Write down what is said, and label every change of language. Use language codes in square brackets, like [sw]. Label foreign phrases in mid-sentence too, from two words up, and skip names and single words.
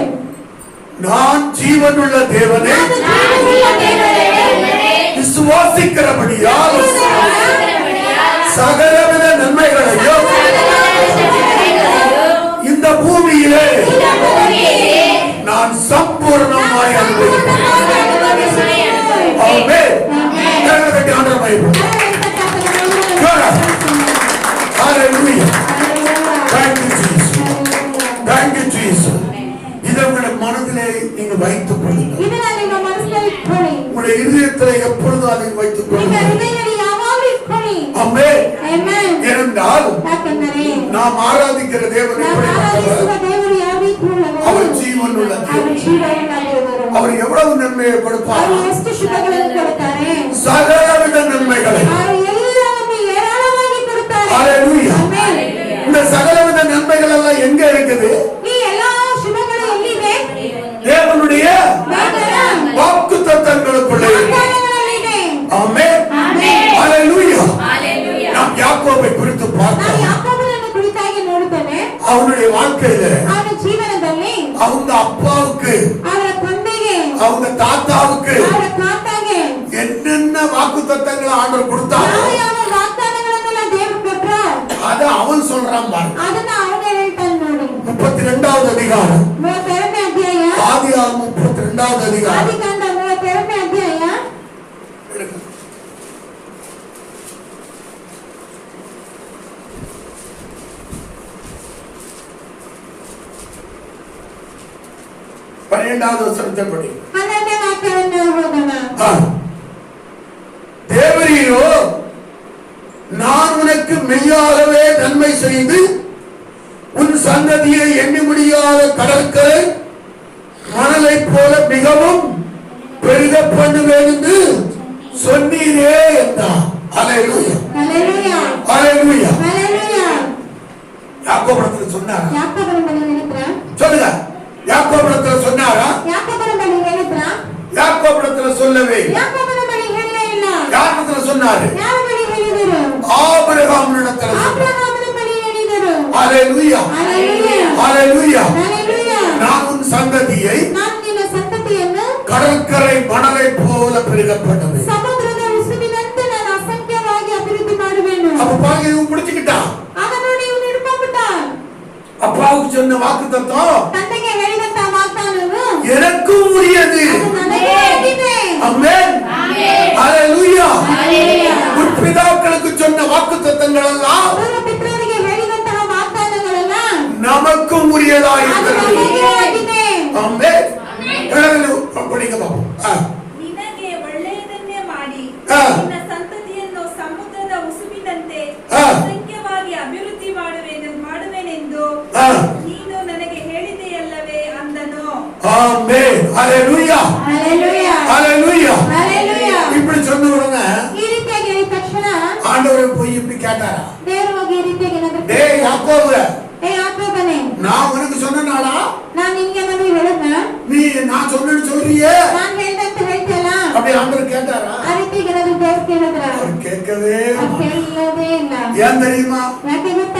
[ta] நான் ஜீவனுள்ள தேவனே [kn] ಜೀವವುಳ್ಳ ದೇವರೇ, [ta] விசுவாசிக்கிறபடியால் சகலவித நன்மைகளையும் இந்த பூமியிலே நான் சம்பூர்ணமாய் அனுபவிப்பேன். ஆமென். கரங்களை ஆண்டவர் மகிமைப்படுத்தும். Hallelujah. [en] Thank you, Jesus. Thank you, Jesus. [ta] இதை உங்களுடைய மனதிலே நீங்க வைத்துக் கொள்ளுங்கள். [kn] ಇದನ್ನ ನಿಮ್ಮ ಮನಸ್ಸಿನಲ್ಲಿ ಇಟ್ಕೊಳ್ಳಿ. [ta] உங்களுடைய இதயத்திலே எப்பொழுதும் அதை வைத்துக் [kn] ನಿಮ್ಮ [ta] கொள்ளுங்கள். [kn] ಹೃದಯದಲ್ಲಿ ಯಾವಾಗಲೂ ಇಟ್ಕೊಳ್ಳಿ. [ta] ஆமென். [kn] ಆಮೆನ್. [ta] ஏனென்றால் [kn] ಯಾಕೆಂದರೆ [ta] நாம் ஆராதிக்கிற தேவன் [kn] ನಾವು [ta] எப்படிப்பட்டவர்? [kn] ಆರಾಧಿಸುವ ದೇವರು ಯಾವ ರೀತಿಯುಳ್ಳವರು? [ta] அவர் ஜீவனுள்ள [kn] ಅವರು [ta] தேவன். [kn] ಜೀವವುಳ್ಳ ದೇವರು. [ta] அவர் எவ்வளவு நன்மையை கொடுப்பார்? [kn] ಅವರು ಎಷ್ಟು ಶುಭಗಳನ್ನು ಕೊಡುತ್ತಾರೆ? [ta] சகலவித நன்மைகளை. [kn] ಅವರು ಎಲ್ಲವನ್ನು ಏರಾಳವಾಗಿ ಕೊಡುತ್ತಾರೆ. [ta] ஹalleluya. [kn] ಆಮೆನ್. [ta] இந்த சகலவித நன்மைகள் எல்லாம் எங்க இருக்குது? [kn] ಈ ಎಲ್ಲಾ ಶುಭಗಳು ಎಲ್ಲಿವೆ? [ta] தேவனுடைய [kn] ದೇವರ [ta] வாக்குத்தத்தங்களுக்குள்ளே. [kn] ವಾಗ್ದಾನಗಳಲ್ಲಿದೆ. [ta] ஆமென். [kn] ಆಮೆನ್. [ta] ஹalleluya. Hallelujah. நாம் யாக்கோபை குறித்து [kn] ನಾವು [ta] பார்த்தோம். [kn] ಯಾಕೋಬನನ್ನು ಕುರಿತಾಗಿ ನೋಡುತ್ತೇವೆ. [ta] அவனுடைய வாழ்க்கையில [kn] ಅವನ ಜೀವನದಲ್ಲಿ [ta] அவங்க அப்பாவுக்கு [kn] ಅವರ ತಂದೆಗೆ [ta] அவங்க தாத்தாவுக்கு [kn] ಅವರ ತಾತಗೆ [ta] என்னென்ன வாக்குத்தத்தங்களை ஆண்டவர் கொடுத்தாரோ [kn] ಯಾವ ಯಾವ ವಾಗ್ದಾನಗಳನ್ನೆಲ್ಲ ದೇವರು ಕೊಟ್ರೋ [ta] அத அவன் சொல்றான் பாருங்க. [kn] ಅದನ್ನ ಅವನೇ ಹೇಳ್ತಾನೆ ನೋಡಿ. [ta] 32வது அதிகாரம் [kn] 32ನೇ ಅಧ್ಯಾಯ [ta] ஆதியாகமம் 32வது அதிகாரம் [kn] ಆದಿಕಾಂಡ 32ನೇ ಅಧ್ಯಾಯ [ta] எடுங்க. 12வது வசனத்தை படி. [kn] 12ನೇ ವಾಕ್ಯವನ್ನು ಓದೋಣ. [ta] தேவரீரோ நான் உனக்கு மெய்யாகவே நன்மை செய்து உன் சந்ததியை எண்ணி முடியாத கடற்கரை மணலை போல மிகவும் பெருக பண்ணுவேன் என்று சொன்னீரே என்றார். ஹல்லேலூயா. [kn] ಹಲ್ಲೆಲೂಯಾ. [ta] ஹல்லேலூயா. [kn] ಹಲ್ಲೆಲೂಯಾ. [ta] யாக்கோபுரத்துல சொன்னாரா? [kn] ಯಾಕೋಬನ ಬಳಿ ಹೇಳಿದ್ರ? [ta] சொல்லுங்க. யாக்கோபுரத்துல சொன்னாரா? [kn] ಯಾಕೋಬನ ಬಳಿ ಹೇಳಿದ್ರ? [ta] யாக்கோபுரத்துல சொல்லவே. [kn] ಯಾಕೋಬನ ಬಳಿ ಹೇಳಲೇ ಇಲ್ಲ. [ta] யாரிடத்துல சொன்னாரு? [kn] ಯಾರ ಬಳಿ ಹೇಳಿದರು? [ta] ஆபிரகாமினிடத்துல சொன்னாரு. [kn] ಆಬ್ರಹಾಮನ ಬಳಿ ಹೇಳಿದರು. [ta] ஹல்லேலூயா. [kn] ಹಲ್ಲೆಲೂಯಾ. [ta] ஹல்லேலூயா. [kn] ಹಲ್ಲೆಲೂಯಾ. [ta] நான் உன் சந்ததியை [kn] ನಾನು ನಿನ್ನ ಸಂತತಿಯನ್ನು [ta] கடற்கரை மணலை போல பெருக பண்ணுவேன். [kn] ಸಮುದ್ರದ ಉಸುಬಿನಂತೆ ನಾನು ಅಸಂಖ್ಯವಾಗಿ ಅಭಿವೃದ್ಧಿ ಮಾಡುವೆನು. [ta] அப்ப பாருங்க இவன் பிடிச்சுக்கிட்டான். [kn] ಅದನ್ನು ನೀವು ಹಿಡ್ಕೊಂಡ್ಬಿಟ್ಟ. [ta] அப்பாவுக்கு சொன்ன வாக்குத்தத்தம் [kn] ತಂದೆಗೆ ಹೇಳಿದಂತ ವಾಗ್ದಾನವು [ta] எனக்கும் உரியது. [kn] ಅದು ನನಗೆ ಆಗಿದೆ. [ta] ஆமென். [kn] ಆಮೆನ್. [ta] வாக்குத்தத்தங்களெல்லாம் [kn] ಪೂರ್ವ ಪಿತೃರಿಗೆ ಹೇಳಿದಂತಹ ವಾಗ್ದಾನಗಳೆಲ್ಲ [ta] நமக்கும் [kn] ಅದು [ta] உரியதாயிருக்கிறது. [kn] ನಮಗೆ ಆಗಿದೆ. [ta] ஆமென். படிங்க பாப்போம். [kn] ನಿನಗೆ ಒಳ್ಳೆಯದನ್ನೇ ಮಾಡಿ ಆ. ನಿನ್ನ ಸಂತತಿಯನ್ನು ಸಮುದ್ರದ ಉಸುಬಿನಂತೆ ಆ. ಅಸಂಖ್ಯವಾಗಿ ಅಭಿವೃದ್ಧಿ ಮಾಡುವೆನೆಂದು ಆ. ನೀನು ನನಗೆ ಹೇಳಿದೆಯಲ್ಲವೇ ಅಂದನು. [ta] ஆமென். ஹalleluya. [kn] ಹಲ್ಲೆಲೂಯಾ. [ta] ஹalleluya. [kn] ಹಲ್ಲೆಲೂಯಾ. [ta] இப்படி சொன்ன உடனே [kn] ಈ ರೀತಿಯಾಗಿ ಹೇಳಿದ ತಕ್ಷಣ [ta] ஆண்டவர் போய் இப்படி கேட்டாரா, [kn] ದೇವರು ಹೋಗಿ ಈ ರೀತಿಯಾಗಿ ಏನಾದ್ರು [ta] டேய் யாக்கோபு, [kn] ಏ ಯಾಕೋಬನೇ, [ta] நான் உனக்கு சொன்னனாடா, [kn] ನಾನ್ ನಿನ್ಗೆ ಏನಾದ್ರು ಹೇಳದ್ನ? [ta] நீ நான் சொன்னேன்னு சொல்றியே? [kn] ನಾನ್ ಹೇಳ್ದಂತ ಹೇಳ್ತೀಯಲ್ಲ? [ta] அப்படி ஆண்டவர் கேட்டாரா? [kn] ಆ ರೀತಿಯಾಗಿ ಏನಾದ್ರು ದೇವ್ರು ಕೇಳಿದ್ರ? [ta] அவர் கேட்கவே [kn] ಅದು ಕೇಳಲೇ ಇಲ್ಲ. [ta] ஏன் தெரியுமா? [kn] ಯಾಕೆ ಗೊತ್ತಾ?